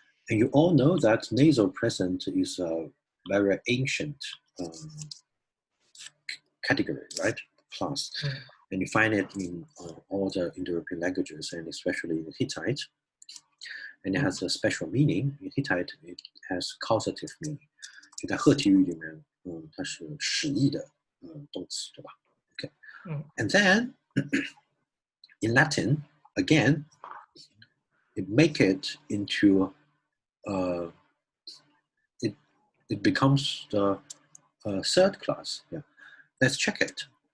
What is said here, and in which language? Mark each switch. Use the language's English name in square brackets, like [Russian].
[English] And you all know that nasal present is a very ancient category, right? Class. And you find it in all the Indo-European languages, and especially in Hittite. And it has a special meaning. In Hittite, it has causative meaning. [Chinese] 就在赫梯语里面，它是使役的动词，对吧 ？Okay. [English] And then in Latin, again, it make it into it becomes the third class. Yeah. Let's check it.